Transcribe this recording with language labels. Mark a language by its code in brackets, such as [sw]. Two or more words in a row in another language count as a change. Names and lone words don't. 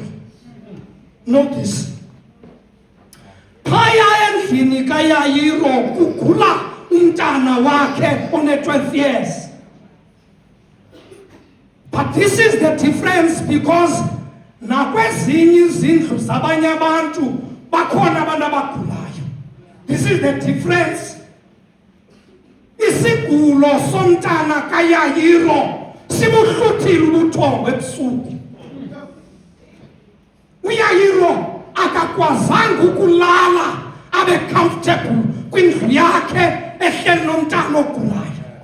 [xh] Notice, phaya endlini kaYayiro kugula umntana wakhe one-12 years. [en] But this is the difference, because [xh] nakwezinye izindlu zabanye abantu bakhona abantu abagulayo. [en] This is the difference. [xh] Isigulo somntana kaYayiro sibuhluthile ubuthongo ebusuku. uYayiro akakwazanga ukulala abe comfortable kwindlu yakhe ehleli nomntana ogulayo.